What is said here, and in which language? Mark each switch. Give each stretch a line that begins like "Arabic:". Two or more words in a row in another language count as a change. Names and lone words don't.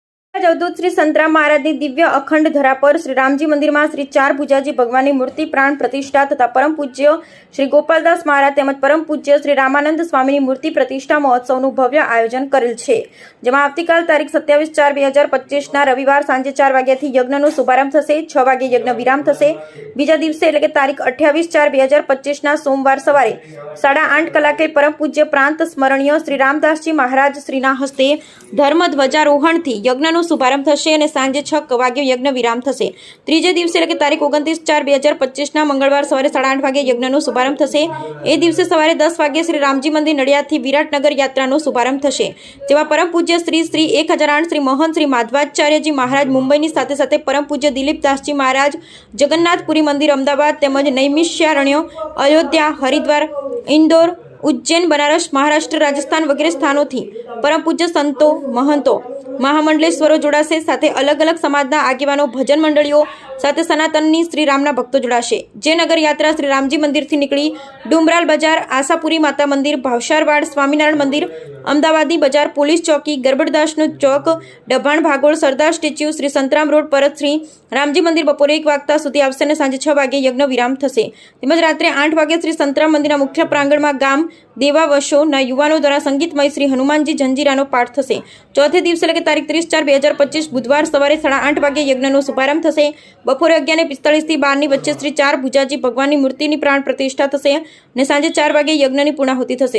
Hindi: अवधूत श्री संतराम महाराज की दिव्य अखंड धरा पर श्री रामजी मंदिर में श्री चार भुजाजी भगवान की मूर्ति प्राण प्रतिष्ठा तथा परम पूज्य श्री गोपालदास महाराज
Gujarati: તેમજ પરમ પૂજ્ય શ્રી રામાનંદ સ્વામી મૂર્તિ પ્રતિષ્ઠા મહોત્સવ ભવ્ય આયોજન કરેલ છે। જેમાં આવતીકાલ તારીખ 27/4/2025 રવિવાર સાંજે 4 વાગ્યાથી યજ્ઞનો શુભારંભ થશે। 6 વાગે યજ્ઞ વિરામ થશે। બીજા દિવસે એટલે કે તારીખ 28/4/2025 સોમવાર સવારે 8:30 કલાકે પરમ પૂજ્ય પ્રાંત સ્મરણીય શ્રી રામદાસજી મહારાજ શ્રીના હસ્તે ધર્મ ધ્વજારોહણથી યજ્ઞનો શુભારંભ થશે અને સાંજે 6 વાગે યજ્ઞ વિરામ થશે। ત્રીજે દિવસે એટલે કે તારીખ 29/4/2025 ના મંગળવાર સવારે 8:30 વાગે યજ્ઞનો શુભારંભ થશે। એ દિવસે સવારે 10 વાગે શ્રી રામજી મંદિર નડિયાદથી વિરાટનગર યાત્રાનો શુભારંભ થશે। જેમાં પરમ પૂજ્ય શ્રી 1008 શ્રી મોહન શ્રી માધવાચાર્યજી મહારાજ મુંબઈની સાથે સાથે પરમ પૂજ્ય દિલીપદાસજી મહારાજ જગન્નાથપુરી મંદિર અમદાવાદ તેમજ નૈમિષારણ્ય અયોધ્યા હરિદ્વાર ઇંદોર ઉજ્જૈન બનારસ મહારાષ્ટ્ર રાજસ્થાન વગેરે સ્થાનો થી પરમ પૂજ્ય સંતો મહંતો મહામંડલેશ્વરો જોડાશે। સાથે અલગ અલગ સમાજના આગેવાનો ભજન મંડળીઓ સાથે સનાતનની શ્રી રામના ભક્તો જોડાશે। જે નગર યાત્રા શ્રી રામજી મંદિર થી નિકળી ડુમરાલ બજાર આશાપુરી માતા મંદિર ભાવસારવાડ સ્વામીનારાયણ મંદિર અમદાવાદી બજાર પોલીસ ચોકી ગરબડદાસનું ચોક ડભાણ ભાગોળ સરદાર સ્ટેચ્યૂ શ્રી સંતરામ રોડ પરત શ્રી રામજી મંદિર બપોરે 1 વાગતા સુધી આવશે ને સાંજે 6 વાગે યજ્ઞ વિરામ થશે। તેમજ રાત્રે 8 વાગે શ્રી સંતરામ મંદિરના મુખ્ય પ્રાંગણમાં ગામ દેવાવશોના યુવાનો દ્વારા સંગીતમય શ્રી હનુમાનજી જંજીરાનો પાઠ થશે। ચોથે દિવસે એટલે કે તારીખ 30/4/2025 બુધવાર સવારે 8:30 વાગે યજ્ઞનો શુભારંભ થશે। બપોરે 11:45 થી 12 ની વચ્ચે શ્રી ચાર ભુજાજી ભગવાનની મૂર્તિની પ્રાણ પ્રતિષ્ઠા થશે અને સાંજે 4 વાગે યજ્ઞની પૂર્ણાહુતિ થશે।